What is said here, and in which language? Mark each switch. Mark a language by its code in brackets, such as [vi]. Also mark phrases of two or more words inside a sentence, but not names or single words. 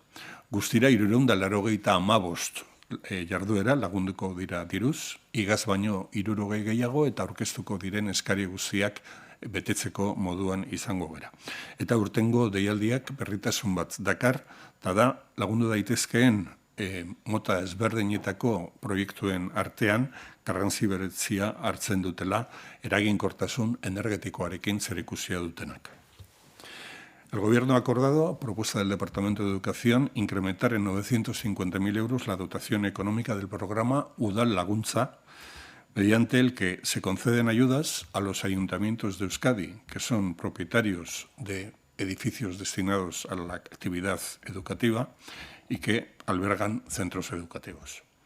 [eu] Guztira 385 jarduera lagunduko dira diruz, igaz baino 60 gehiago eta aurkeztuko diren eskari guztiak betetzeko moduan izango gara. Eta urtengo deialdiak berritasun bat dakar, eta da lagundu daitezkeen mota ezberdinetako proiektuen artean garrantzi berezia hartzen dutela eraginkortasun energetikoarekin zerikusia dutenak. [es] El Gobierno ha acordado, a propuesta del Departamento de Educación, incrementar en 950.000 euros la dotación económica del programa Udal Laguntza, mediante el que se conceden ayudas a los ayuntamientos de Euskadi, que son propietarios de edificios destinados a la actividad educativa y que albergan centros educativos.